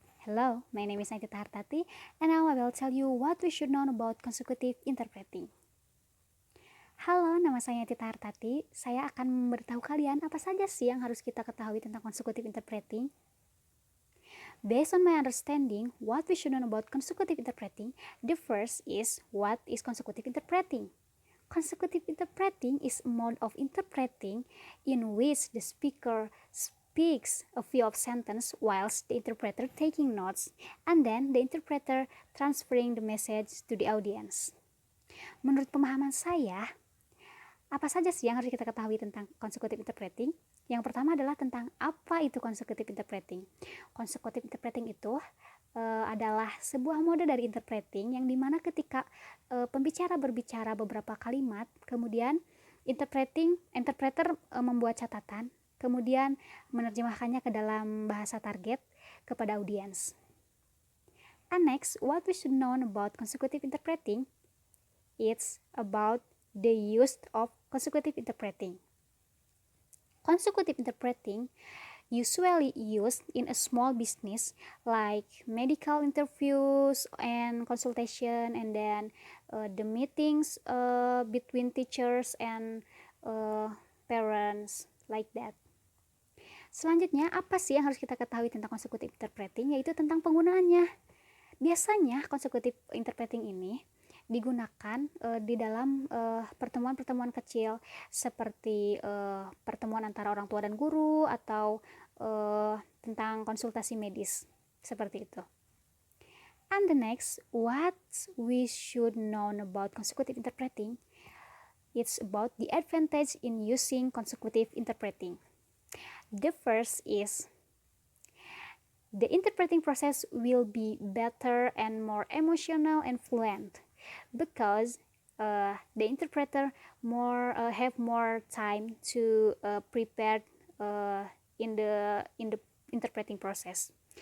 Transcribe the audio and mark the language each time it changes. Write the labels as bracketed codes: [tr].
[en] Hello, my name is Naitita Hartati, and now I will tell you what we should know about consecutive interpreting. [id] Halo, nama saya Naitita Hartati. Saya akan memberitahu kalian apa saja sih yang harus kita ketahui tentang consecutive interpreting. [en] Based on my understanding, what we should know about consecutive interpreting, the first is what is consecutive interpreting. Consecutive interpreting is a mode of interpreting in which the speaker speaks a few of sentence whilst the interpreter taking notes and then the interpreter transferring the message to the audience. [id] Menurut pemahaman saya, apa saja sih yang harus kita ketahui tentang consecutive interpreting? Yang pertama adalah tentang apa itu consecutive interpreting. Consecutive interpreting itu adalah sebuah mode dari interpreting yang dimana ketika pembicara berbicara beberapa kalimat, kemudian interpreter membuat catatan, kemudian menerjemahkannya ke dalam bahasa target kepada audiens. [en] And next, what we should know about consecutive interpreting, it's about the use of consecutive interpreting. Consecutive interpreting usually used in a small business like medical interviews and consultation, and then the meetings between teachers and parents, like that. [id] Selanjutnya, apa sih yang harus kita ketahui tentang consecutive interpreting? Yaitu tentang penggunaannya. Biasanya consecutive interpreting ini digunakan di dalam pertemuan-pertemuan kecil seperti pertemuan antara orang tua dan guru atau tentang konsultasi medis, seperti itu. [en] And the next, what we should know about consecutive interpreting, it's about the advantage in using consecutive interpreting. The first is the interpreting process will be better and more emotional and fluent because the interpreter have more time to prepare in the interpreting process.